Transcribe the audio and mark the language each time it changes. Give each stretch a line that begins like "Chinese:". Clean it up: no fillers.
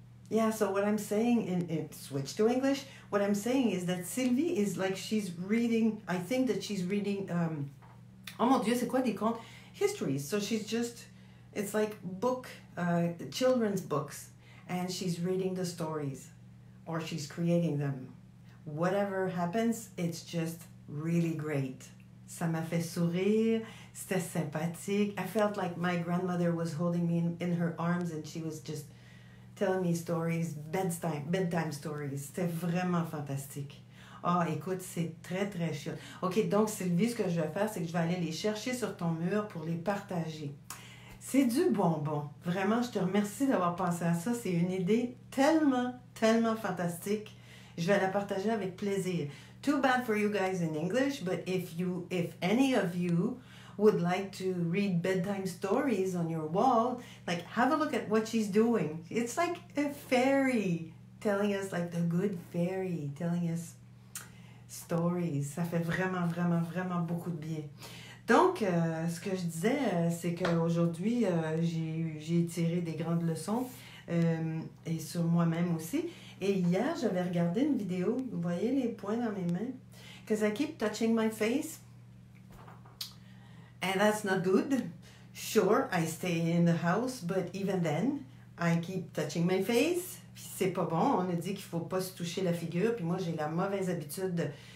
English: Yeah, so what I'm saying, in switch to English, what I'm saying is that Sylvie is like she's reading, I think that she's reading,
French: oh mon Dieu, c'est quoi des contes?
English: Histories. So she's just, it's like children's books, and she's reading the stories, or she's creating them. Whatever happens, it's just really great.
French: Ça m'a fait sourire, c'était sympathique.
English: I felt like my grandmother was holding me in her arms, and she was just telling me stories, bedtime stories.
French: C'était vraiment fantastique. Ah, écoute, c'est très, très chouette. OK, donc Sylvie, ce que je vais faire, c'est que je vais aller les chercher sur ton mur pour les partager. C'est du bonbon. Vraiment, je te remercie d'avoir pensé à ça. C'est une idée tellement, tellement fantastique. Je vais la partager avec plaisir.
English: Too bad for you guys in English, but if any of you would like to read bedtime stories on your wall, like have a look at what she's doing. It's like a fairy telling us, like the good fairy telling us stories.
French: Ça fait vraiment, vraiment, vraiment beaucoup de bien. Donc, ce que je disais, c'est qu'aujourd'hui, j'ai tiré des grandes leçons et sur moi-même aussi. Et hier, j'avais regardé une vidéo. Vous voyez les points dans mes mains?
English: Because I keep touching my face. And that's not good. Sure, I stay in the house, but even then, I keep touching my face.
French: Puis c'est pas bon. On a dit qu'il faut pas se toucher la figure. Puis moi, j'ai la mauvaise habitude de...